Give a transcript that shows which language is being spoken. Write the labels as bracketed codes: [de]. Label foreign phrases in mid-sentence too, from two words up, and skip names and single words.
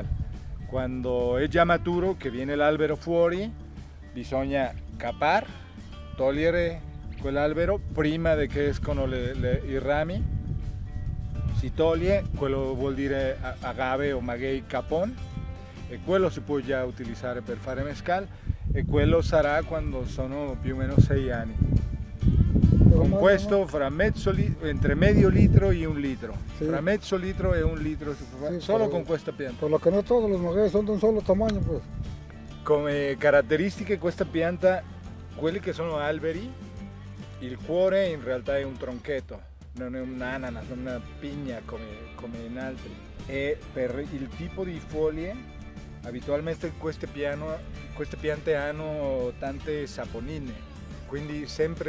[it] Quando è già maturo, che viene l'albero fuori, bisogna capar, togliere quell'albero prima che escono i rami. Si toglie, quello vuol dire agave o maguey capon, e quello si può già utilizzare per fare mescal, e quello sarà quando sono più o meno 6 anni. Con questo fra [es] entre medio litro y 1 litro, sí. [it] Fra mezzo litro e 1 litro, sí, solo con questa pianta. [es] Por lo que no todos los magueyes son de un solo tamaño, pues. [it] Come caratteristiche questa pianta, quelli che sono alberi, il cuore in realtà è un tronchetto, non è un ananas, non una pigna come in altri. E per il tipo di foglie, abitualmente queste piante hanno tante saponine, quindi sempre